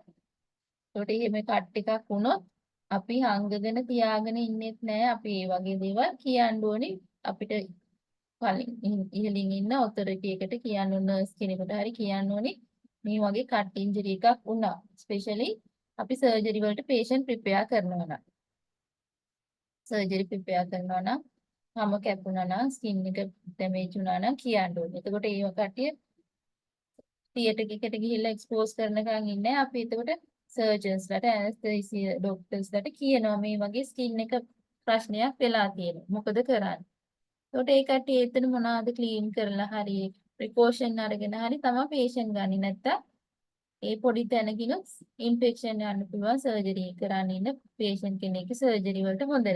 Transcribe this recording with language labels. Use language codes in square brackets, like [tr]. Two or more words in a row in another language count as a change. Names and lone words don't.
[si] ඒකට එහෙම cut එකක් වුණොත් අපි හංගගෙන තියාගෙන ඉන්නෙත් නැහැ. අපි මේ වගේ දේවල් කියන්න ඕනේ අපිට කලින් ඉහළින් ඉන්න authority එකට කියන්න ඕන nurse කෙනෙකුට හරි කියන්න ඕනේ මේ වගේ [en] cut injury [si] එකක් වුණා. especially අපි surgery වලට [en] patient prepare [si] කරනවා නම් surgery prepare කරනවා නම් හැම කැපුණා නම් skin එක damage වුණා නම් කියන්න ඕනේ. එතකොට ඒව කට්ටිය theatre එකකට ගිහිල්ලා expose කරනකන් ඉන්නේ අපි එතකොට surgeons ලට [en] anesthesia doctors [si] ලට කියනවා මේ වගේ skin එක ප්‍රශ්නයක් වෙලා තියෙනවා. මොකද කරන්නේ? එතකොට ඒ කට්ටිය එතන මොනවාද clean කරලා හරි precaution අරගෙන හරි තමයි patient ගන්නේ. නැත්තම් ඒ පොඩි තැනකින් infection යන්න පුළුවන් surgery කරන්න ඉන්න patient කෙනෙක්ගේ surgery වලට හොඳ නැහැ.